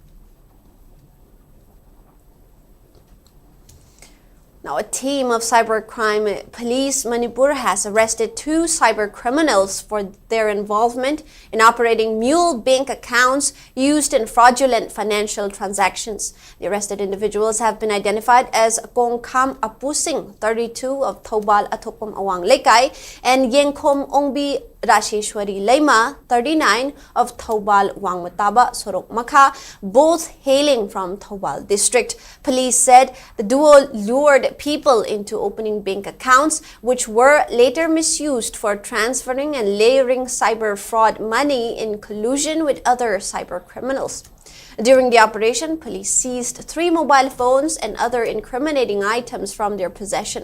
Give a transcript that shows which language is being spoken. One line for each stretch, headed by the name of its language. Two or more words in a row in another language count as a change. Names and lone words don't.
English: Now, a team of cybercrime police Manipur has arrested 2 cyber criminals for their involvement in operating mule bank accounts used in fraudulent financial transactions. The arrested individuals have been identified as Kongkham Apusing, 32, of Thobal Athokom Awang Lekai, and Yengkhom Ongbi Rasheshwari Leima, 39, of Thobal Wangmataba Sorok Makha, both hailing from Thobal district. Police said the duo lured people into opening bank accounts, which were later misused for transferring and layering cyber fraud money in collusion with other cyber criminals. During the operation, police seized 3 mobile phones and other incriminating items from their possession.